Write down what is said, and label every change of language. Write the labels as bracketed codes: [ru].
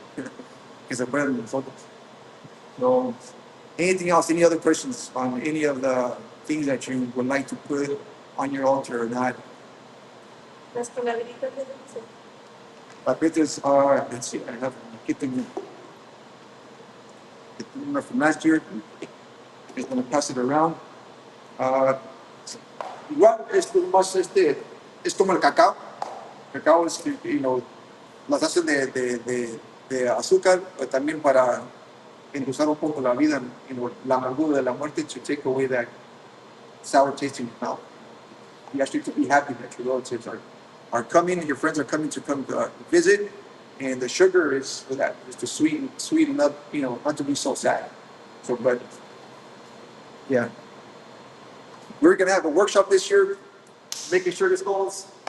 [en] Because they're better than nosotros. So, anything else, any other questions on any of the things that you would like to put on your altar or not? [es] Las calaveritas de dulce. [en] Papers are, let's see, I have keeping the number from last year. Just going to pass it around. [es] Uh, Igual, esto más es como el cacao. cacao es, las hacen de azúcar, pero también para endulzar un poco la vida, la amargura de la muerte, to take away that sour taste in your mouth. [en] You actually to be happy that your relatives are coming, your friends are coming to come visit, and the sugar is for that, is to sweeten up, not to be so sad. So, but yeah, we're gonna have a workshop this year, making sure this goes.